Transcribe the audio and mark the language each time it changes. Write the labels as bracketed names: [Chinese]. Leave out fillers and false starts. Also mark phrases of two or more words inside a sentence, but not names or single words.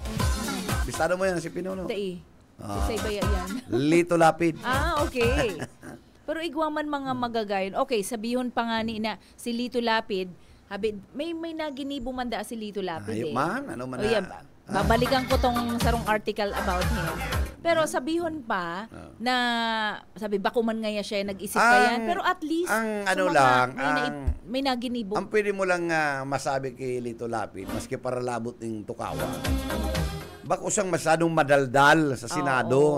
[Bikol] Bistado mo yan si Pinuno. Dai. Sa iba yan. Lito Lapid. Okay. Pero igwaman mga magagayon. Okay, sabihon pa nga ni na si Lito Lapid, may naginibo man da si Lito Lapid. Man, babalikan ko tong sarong [English] article about him. [Bikol] Pero sabihon pa na bako man nga siya nag-isip ka yan, pero at least may naginibo. Ang pwede mo lang masabi kay Lito Lapid, maski para labot ng tukawa. bako siyang masyadong madaldal sa Senado.